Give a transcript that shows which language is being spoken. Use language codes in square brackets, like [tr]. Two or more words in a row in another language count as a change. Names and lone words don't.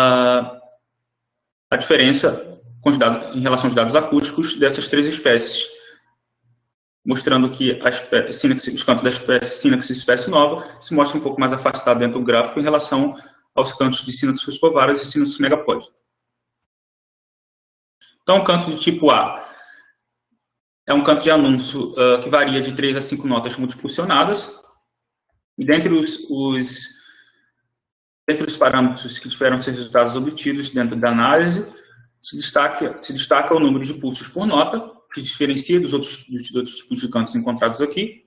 [pt] a diferença em relação aos dados acústicos dessas 3 espécies, mostrando que os cantos da espécie Synax espécie nova se mostram um pouco mais afastados dentro do gráfico em relação aos cantos de Synax fuscovarius e Synax megapode. Então, o canto de tipo A é um canto de anúncio que varia de 3 a 5 notas multifuncionadas. E dentre os parâmetros que tiveram seus resultados obtidos dentro da análise, se destaca o número de pulsos por nota, que diferencia dos outros tipos de cantos encontrados aqui.